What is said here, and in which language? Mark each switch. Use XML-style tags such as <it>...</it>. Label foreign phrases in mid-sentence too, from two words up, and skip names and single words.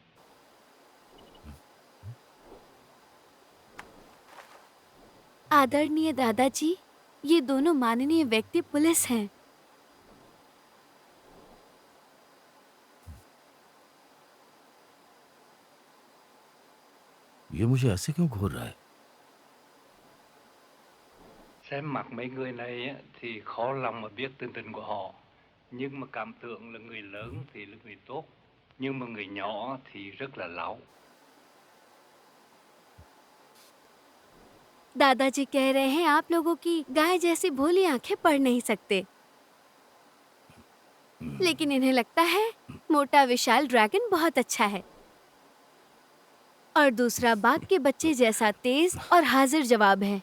<hi>आदरणीय दादाजी, ये दोनों माननीय व्यक्ति पुलिस हैं। ये मुझे ऐसे क्यों घूर रहा है?</hi> <vi>Xem mặt mấy người này á, thì khó lòng mà biết tình tình của họ. Nhưng mà cảm tưởng là người lớn thì là người tốt, nhưng mà người nhỏ thì rất là láo.</vi> <hi>दादाजी कह रहे हैं आप लोगों की गाय जैसी भोली आंखें पढ़ नहीं सकते, लेकिन इन्हें लगता है मोटा विशाल ड्रैगन बहुत अच्छा है, और दूसरा बाघ के बच्चे जैसा तेज और हाजिर जवाब है।</hi>